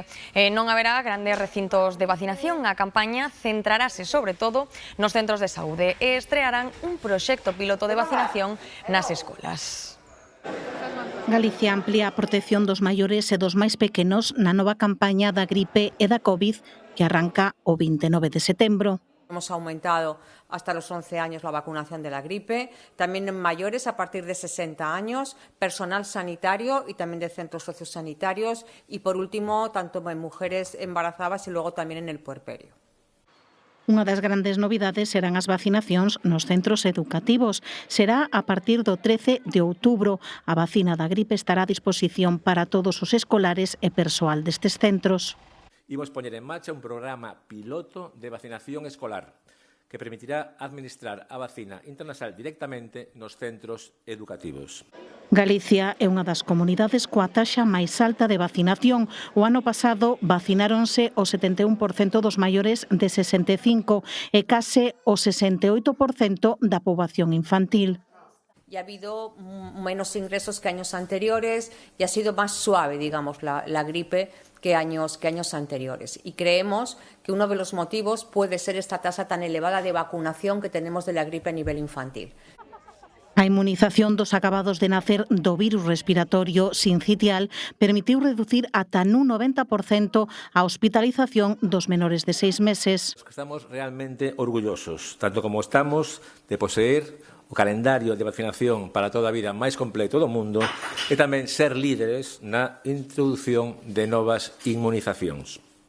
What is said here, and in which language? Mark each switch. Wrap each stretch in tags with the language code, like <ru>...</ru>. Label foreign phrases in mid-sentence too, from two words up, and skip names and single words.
<gl>Non haberá grandes recintos de vacinación. A campaña centrarase sobre todo nos centros de saúde e estrearán un proxecto piloto de vacinación nas escolas. Galicia amplía a protección dos maiores e dos máis pequenos na nova campaña da gripe e da COVID que arranca o 29 de setembro.</gl> <es>Hemos aumentado hasta los 11 años la vacunación de la gripe, también en mayores a partir de 60 años, personal sanitario y también de centros sociosanitarios y, por último, tanto en mujeres embarazadas y luego también en el puerperio.</es> <gl>Unha das grandes novidades serán as vacinacións nos centros educativos. Será a partir do 13 de outubro. A vacina da gripe estará a disposición para todos os escolares e persoal destes centros. Imos poñer en marcha un programa piloto de vacinación escolar que permitirá administrar a vacina intranasal directamente nos centros educativos. Galicia é unha das comunidades coa taxa máis alta de vacinación. O ano pasado vacináronse o 71% dos maiores de 65 e case o 68% da poboación infantil.</gl> <es>Y ha habido menos ingresos que años anteriores y ha sido más suave, digamos, la gripe que años anteriores. Y creemos que uno de los motivos puede ser esta tasa tan elevada de vacunación que tenemos de la gripe a nivel infantil.</es> <gl>A inmunización dos acabados de nacer do virus respiratorio sincitial permitiu reducir ata nun 90% a hospitalización dos menores de 6 meses. Estamos realmente orgullosos, tanto como estamos de poseer o calendario de vacinación para toda a vida máis completo do mundo e tamén ser líderes na introdución de novas inmunizacións.</gl>